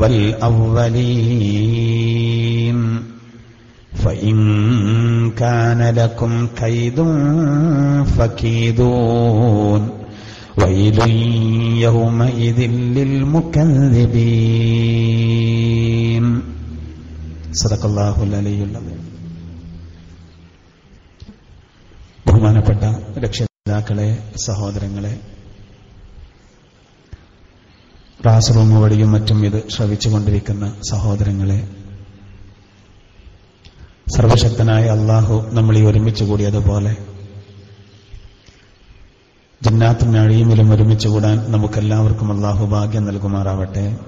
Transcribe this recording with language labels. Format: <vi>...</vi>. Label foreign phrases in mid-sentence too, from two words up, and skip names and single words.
<ar>والأولين فإن كان لكم كيد فكيدون ويل يومئذ للمكذبين صدق الله العلي العظيم.</ar> <ml>ബഹുമാനപ്പെട്ട രക്ഷിതാക്കളെ, സഹോദരങ്ങളെ, ക്ലാസ് റൂം വഴിയും മറ്റും ഇത് ശ്രവിച്ചുകൊണ്ടിരിക്കുന്ന സഹോദരങ്ങളെ, സർവശക്തനായ അള്ളാഹു നമ്മൾ ഈ ഒരുമിച്ച് കൂടിയതുപോലെ ജന്നാത്തുൽ നഈമിലും ഒരുമിച്ച് കൂടാൻ നമുക്കെല്ലാവർക്കും അള്ളാഹു ഭാഗ്യം നൽകുമാറാവട്ടെ.</ml>